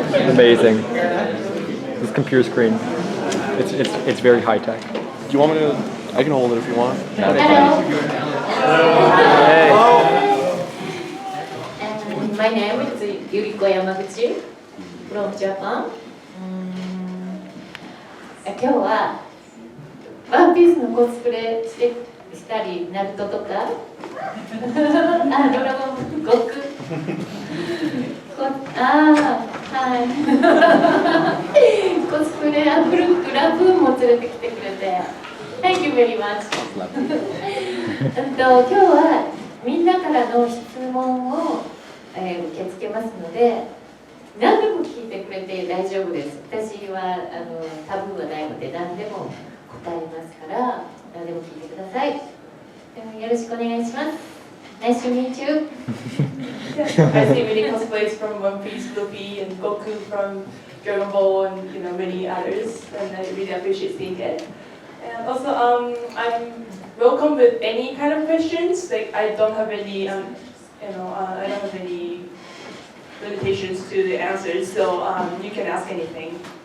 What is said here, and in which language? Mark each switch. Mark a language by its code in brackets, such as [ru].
[en] Amazing. This computer screen. It's very high tech. Do you want me to? I can hold it if you want. No, it's Hey. My name is Yuriko Yamaguchi from Japan. [ja] 今日はワンピースのコスプレしたり、ナルトとか、ドラゴン、悟空、はい。コスプレ、ブルック、ラブーンも連れてきてくれて、 [en] Thank you very much. [ja] 今日はみんなからの質問を、受け付けますので、何でも聞いてくれて大丈夫です。私はタブーはないので何でも答えますから何でも聞いてください。よろしくお願いします。 [en] Nice to meet you. I see many cosplays from One Piece, Luffy, and Goku from Dragon Ball, and many others, and I really appreciate seeing it. And also, I'm welcome with any kind of questions. Like I don't have any, I don't have any limitations to the answers, so you can ask anything.